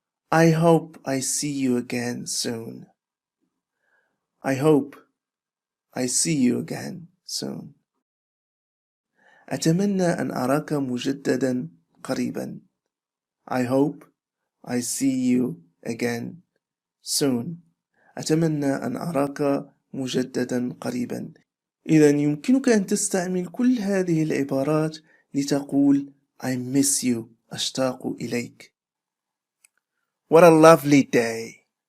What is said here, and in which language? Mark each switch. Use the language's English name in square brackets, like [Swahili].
[English] I hope I see you again soon. I hope I see you again soon. [Arabic] أتمنى أن أراك مجددا قريبا. [English] I hope I see you again soon. [Arabic] أتمنى أن أراك مجددا قريبا. إذا يمكنك أن تستعمل كل هذه العبارات لتقول [English] I miss you. [Arabic] أشتاق إليك. [English] What a lovely day.